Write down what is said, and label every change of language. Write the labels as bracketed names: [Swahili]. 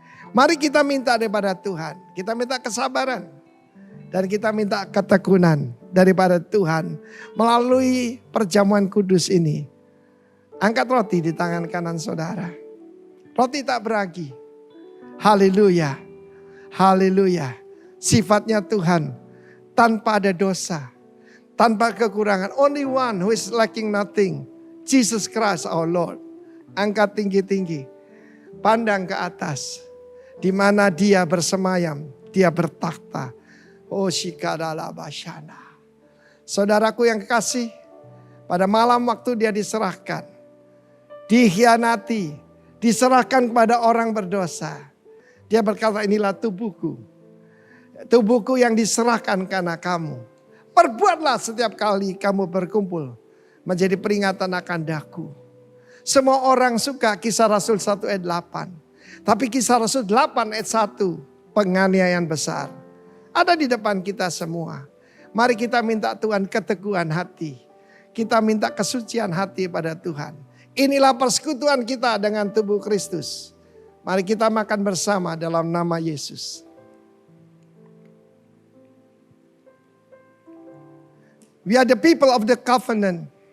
[Indonesian] Mari kita minta daripada Tuhan, kita minta kesabaran, dan kita minta ketekunan daripada Tuhan melalui perjamuan kudus ini. Angkat roti di tangan kanan saudara. Roti tak beragi. Haleluya. Haleluya. Sifatnya Tuhan tanpa ada dosa, tanpa kekurangan. [English] Only one who is lacking nothing. Jesus Christ our Lord. [Indonesian] Angkat tinggi-tinggi. Pandang ke atas. Di mana dia bersemayam, dia bertakhta. Oh shikadala basyana. Saudaraku yang kekasih, pada malam waktu dia diserahkan, dikhianati, diserahkan kepada orang berdosa. Dia berkata, inilah tubuhku. Tubuhku yang diserahkan karena kamu. Perbuatlah setiap kali kamu berkumpul menjadi peringatan akan daku. Semua orang suka Kisah Rasul 1 ayat 8. Tapi Kisah Rasul 8 ayat 1, penganiayaan besar. Ada di depan kita semua. Mari kita minta Tuhan keteguhan hati. Kita minta kesucian hati pada Tuhan. Inilah persekutuan kita dengan tubuh Kristus. Mari kita makan bersama dalam nama Yesus. [English] We are the people of the covenant.